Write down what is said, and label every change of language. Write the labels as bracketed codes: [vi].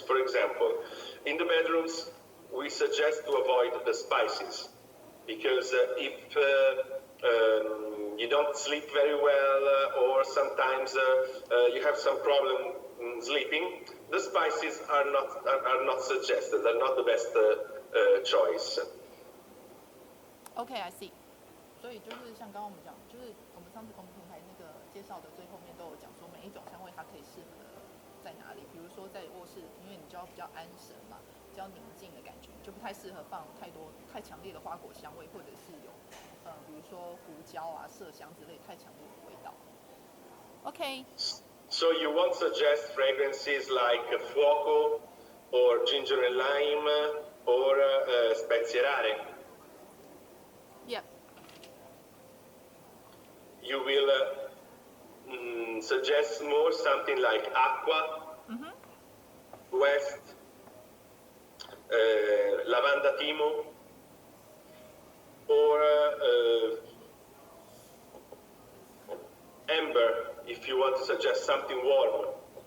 [en] For example, in the bedrooms, we suggest to avoid the spices, because if you don't sleep very well, or sometimes you have some problem sleeping, the spices are not suggested, are not the best choice. Okay, I see. [zh] 所以就是像刚刚我们讲，就是我们上次公平台那个介绍的最后面都有讲说，每一种香味它可以适合在哪里。比如说在卧室，因为你就要比较安神嘛，比较宁静的感觉，就不太适合放太强烈的花果香味，或者是有比如说胡椒啊、麝香之类太强烈的味道。 [en] OK。 So you won't suggest fragrances like fuoco, or ginger and lime, or spezie rare. Yep. You will suggest more something like aqua, west, lavanda timo, or amber, if you want to suggest something warm.